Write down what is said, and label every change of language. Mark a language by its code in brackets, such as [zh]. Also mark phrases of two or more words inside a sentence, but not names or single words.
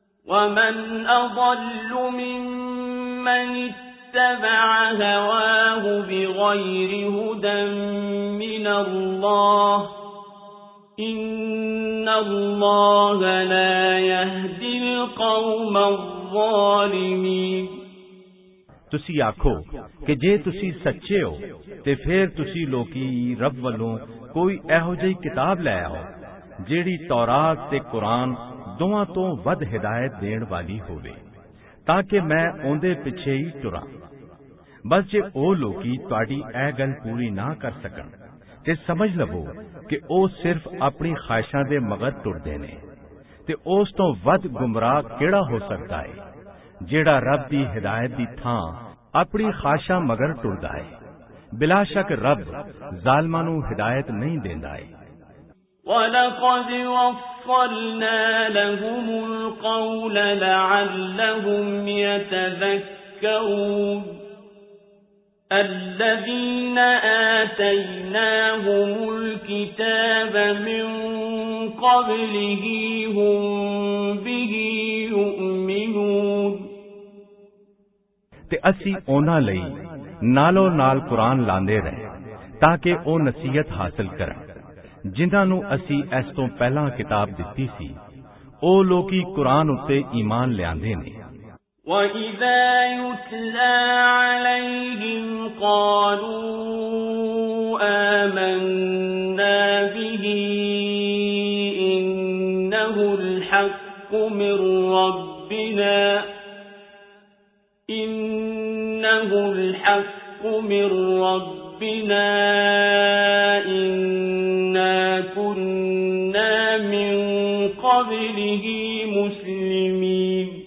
[ar] ومن أضل ممن اتبع هواه بغير هدى من الله إن الله لا يهدي القوم الظالمين। [pa] ਤੁਸੀਂ ਆਖੋ ਕਿ ਜੇ ਤੁਸੀਂ ਸੱਚੇ ਹੋ ਤੇ ਫਿਰ ਤੁਸੀਂ ਲੋਕੀ ਰੱਬ ਵੱਲੋਂ ਕੋਈ ਇਹੋ ਜਿਹੀ ਕਿਤਾਬ ਲੈ ਆਓ ਜਿਹੜੀ ਤੌਰਾਤ ਤੇ ਕੁਰਾਨ ਦੋਵਾਂ ਤੋਂ ਵੱਧ ਹਿਦਾਇਤ ਦੇਣ ਵਾਲੀ ਹੋਵੇ ਤਾਂ ਕਿ ਮੈਂ ਉਹਦੇ ਪਿੱਛੇ ਹੀ ਤੁਰਾਂ। ਬਸ ਜੇ ਉਹ ਲੋਕੀ ਤੁਹਾਡੀ ਇਹ ਗੱਲ ਪੂਰੀ ਨਾ ਕਰ ਸਕਣ ਤੇ ਸਮਝ ਲਵੋ ਕਿ ਉਹ ਸਿਰਫ ਆਪਣੀ ਖਾਹਿਸ਼ਾਂ ਦੇ ਮਗਰ ਤੁਰਦੇ ਨੇ ਤੇ ਉਸ ਤੋਂ ਵੱਧ ਗੁੰਮਰਾਹ ਕਿਹੜਾ ਹੋ ਸਕਦਾ ਹੈ ਜਿਹੜਾ ਰੱਬ ਦੀ ਹਿਦਾਇਤ ਦੀ ਥਾਂ ਆਪਣੀ ਖਾਹਿਸ਼ਾਂ ਮਗਰ ਟੁਰਦਾ ਹੈ। ਬਿਲਾ ਸ਼ੱਕ ਰੱਬ ਜ਼ਾਲਮਾਂ ਨੂੰ ਹਿਦਾਇਤ ਨਹੀਂ ਦਿੰਦਾ ਹੈ। [ar] وَلَقَدْ وَصَّلْنَا لَهُمُ الْقَوْلَ لَعَلَّهُمْ يَتَذَكَّرُونَ الَّذِينَ آتَيْنَاهُمُ الْكِتَابَ مِنْ قَبْلِهِ هُمْ بِهِ يُؤْمِنُونَ [pa] ਤੇ ਅਸੀਂ ਉਹਨਾਂ ਲਈ ਨਾਲੋਂ ਨਾਲ ਕੁਰਾਨ ਲਾਉਂਦੇ ਰਹੇ ਤਾਂ ਕਿ ਉਹ ਨਸੀਹਤ ਹਾਸਲ ਕਰਨ ਜਿਨ੍ਹਾਂ ਨੂੰ ਅਸੀਂ ਇਸ ਤੋਂ ਪਹਿਲਾਂ ਕਿਤਾਬ ਦਿੱਤੀ ਸੀ। ਉਹ ਲੋਕੀ ਕੁਰਾਨ ਉੱਤੇ ਈਮਾਨ ਲਿਆਂਦੇ ਨੇ। [ar] وَإِذَا يُتْلَى عَلَيْهِمْ قَالُوا آمَنَّا بِهِ إِنَّهُ الْحَقُّ مِنْ رَبِّنَا إِنَّا كُنَّا مِنْ قَبْلِهِ مُسْلِمِينَ